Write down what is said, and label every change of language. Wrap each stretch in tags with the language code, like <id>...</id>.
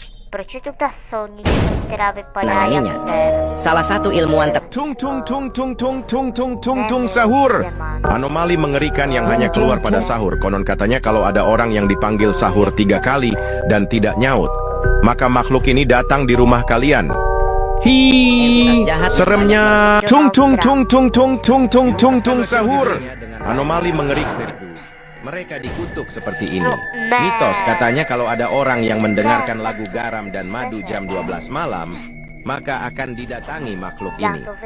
<cs>Proč je tu ta solnička, která vypadá jak ten?</cs> <id>Salah satu ilmuwan Tung tung tung tung tung tung tung tung tung sahur. Anomali mengerikan yang hanya keluar pada sahur. Konon katanya kalau ada orang yang dipanggil sahur 3 kali dan tidak nyaut, maka makhluk ini datang di rumah kalian. Hi, seremnya tung tung tung tung tung tung tung tung tung sahur. Anomali mengerikan. Mereka dikutuk seperti ini. Mitos katanya kalau ada orang yang mendengarkan lagu garam dan madu jam 12 malam, maka akan didatangi makhluk ini.</id>